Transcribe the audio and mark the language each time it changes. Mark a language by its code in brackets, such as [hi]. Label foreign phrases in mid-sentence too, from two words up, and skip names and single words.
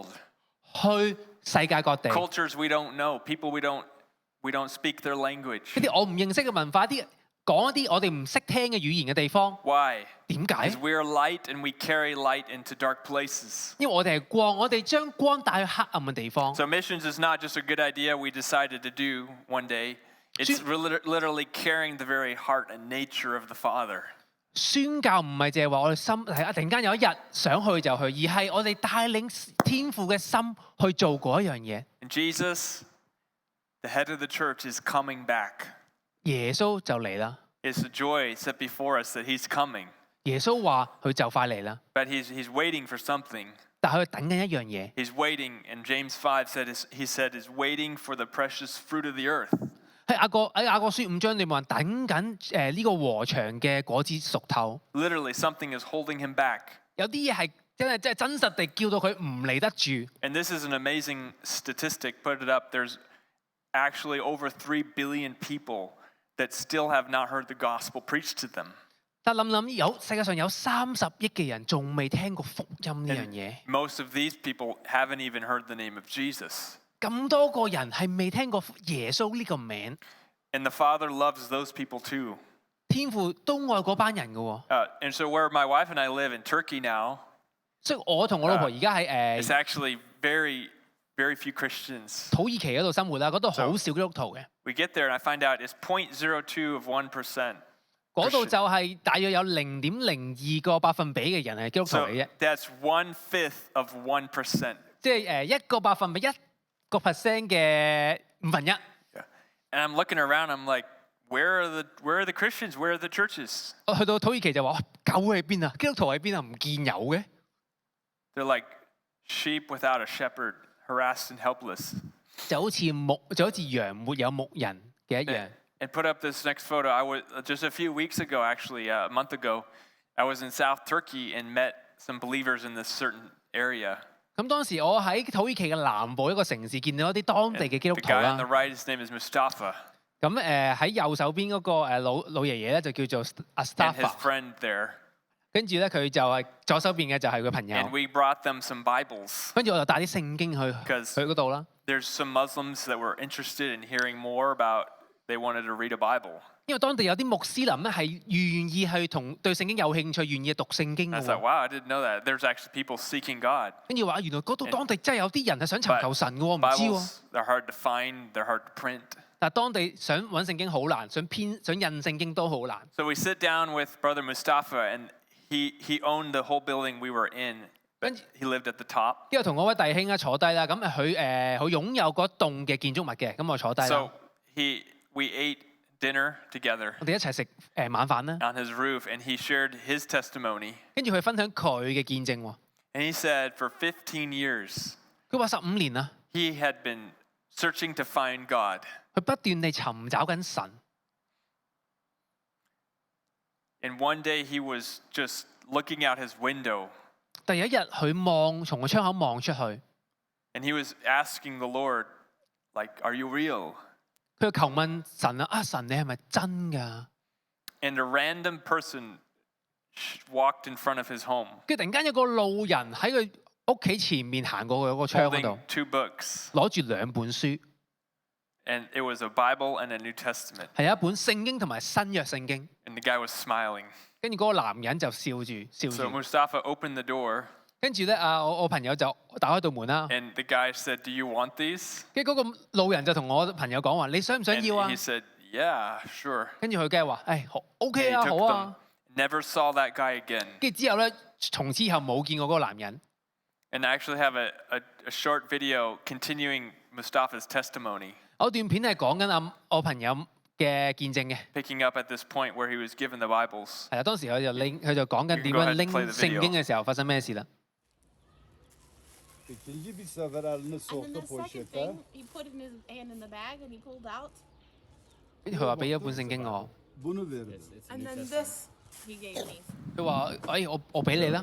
[yue] 去世界各地。 [en] Cultures we don't know, people we don't speak their language. [yue] 一啲我唔認識嘅文化，講一啲我哋唔識聽嘅語言嘅地方。 [en] Why? [yue] 點解 [en] Because？we are light and we carry light into dark places. [yue] 因為我哋係光，我哋將光帶去黑暗嘅地方。 [en] So missions is not just a good idea we decided to do one day. It's literally carrying the very heart and nature of the Father. [yue] 宣教唔係淨係話我哋心係突然間有一日想去就去，而係我哋帶領天父嘅心去做嗰一樣嘢。 [en] And Jesus, the head of the church, is coming back. [yue] 耶穌就嚟啦。 [en] It's a joy set before us that he's coming. [yue] 耶穌話佢就快嚟啦， [en] But he's waiting for something. [yue] 但係佢等緊一樣嘢。 [en] He's waiting, and James 5 said, is waiting for the precious fruit of the earth. [yue] 喺雅各書5章裏面話等緊呢個禾場嘅果子熟透。 [en] Literally, something is holding him back. [yue] 有啲嘢係真實地叫到佢唔嚟得住。 [en] And this is an amazing statistic. Put it up. There's actually over 3 billion people that still have not heard the gospel preached to them. [yue] 但諗世界上有30億嘅人仲未聽過福音呢樣嘢。 [en] Most of these people haven't even heard the name of Jesus. [yue] 咁多個人係未聽過耶穌呢個名。 [en] And the Father loves those people too. [yue] 天父都愛嗰班人嘅喎。 [en] And so where my wife and I live in Turkey now, [yue] 所以我同我老婆而家喺 [en] it's actually very, very few Christians. [yue] 土耳其嗰度生活啦，嗰度好少基督徒嘅。 [en] We get there and I find out it's 0.02 of 1%. [yue] 嗰度就係大約有0.02%嘅人係基督徒 So 嚟啫， [en] that's 1/5 of 1%. [yue] 即係1% 嘅1/5。 [en] And I'm looking around, I'm like, where are the Christians? Where are the churches? [yue] 我去到土耳其就話：教會喺邊啊？基督徒喺邊啊？唔見有嘅。 [en] They're like sheep without a shepherd, harassed and helpless. [yue] 就好似羊沒有牧人嘅一樣。 [en] And put up this next photo. I was just a few weeks ago, actually, a month ago, I was in South Turkey and met some believers in this certain area. [yue] 咁當時我喺土耳其嘅南部一個城市見到一啲當地嘅基督 The 徒 [en] guy on the [yue] 啦。 [en] right, his name is Mustafa, [yue] 咁喺右手邊嗰個老爺爺咧就叫做阿 [en] and his Stafa， friend there. [yue] 跟住咧佢就係左手邊嘅就係佢朋友 [en] And。we brought them some Bibles [yue] 跟住我就帶啲聖經去 because 嗰度啦。 [en] there's some Muslims that were interested in hearing more about, they wanted to read a Bible. [yue] 因為當地有啲穆斯林咧係願意去對聖經有興趣，願意讀聖經 I 嘅 thought, 喎。 [en] wow, I didn't know that. There's actually people seeking God. [yue] 跟住話原來嗰度當地真係有啲人係想尋 But 求神嘅喎，唔知喎。 [en] Bibles, they're hard to find, they're hard to print. [yue] 但係當地想揾聖經好難，想印聖經都好難。 [en] So we sit down with Brother Mustafa, and he owned the whole building we were in. But he lived at the top. [yue] 跟住同嗰位弟兄坐低啦，咁佢擁有嗰棟嘅建築物嘅，咁我坐低啦 [en] So，we ate dinner together [yue] 我哋一齊食晚飯啦。 [en] on his roof, and he shared his testimony. [yue] 跟住佢分享佢嘅見證喎。 [en] And he said for 15 years, [yue] 佢話15年啦， [en] he had been searching to find God. [yue] 佢不斷地尋找緊神。 [en] And one day he was just looking out his window, [yue] 第一日佢從個窗口望出去， [en] and he was asking the Lord, like, are you real? [yue] 佢就求問神啊，神你係咪真㗎？ [en] And a random person walked in front of his home, [yue] 跟住突然間有個路人喺佢屋企前面行過佢嗰個窗嗰 holding 度， 2 books. 攞住2本書， [en] And it was a Bible and a New Testament. [yue] 係有一本聖經同埋新約聖經。 [en] And the guy was smiling. [yue] 跟住嗰個男人就笑住。 [en] So Mustafa opened the door, [yue] 跟住咧我朋友就打開道門啦。 [en] and the guy said, do you want these? [yue] 跟住嗰個路人就同我朋友講話：你想唔想 And 要啊 [en] he？said, yeah, sure. [yue] 跟住佢梗係話：好 OK [en] And he [yue] 啊， took 好啊。 [en] them. Never saw that guy again. [yue] 跟住之後咧，從此以後冇見過嗰個男人。 [en] And I actually have a short video continuing Mustafa's testimony. [yue] 我段片係講緊我朋友嘅見證嘅， [en] picking up at this point where he was given the Bibles. [yue] 係啦，當時佢就講緊點 You 樣 [en] can go ahead and [yue] 拎 [en] play the [yue] 聖經嘅時候發生咩事啦。 [tr] İkinci bir sefer elini [en] And then soktu the second poşete. thing, he put in his hand in the bag and he pulled out. [yue] 跟住佢話俾咗本聖經我， [tr] Bunu verdi. [en] And then this he gave me. [yue] 佢話：我俾你啦。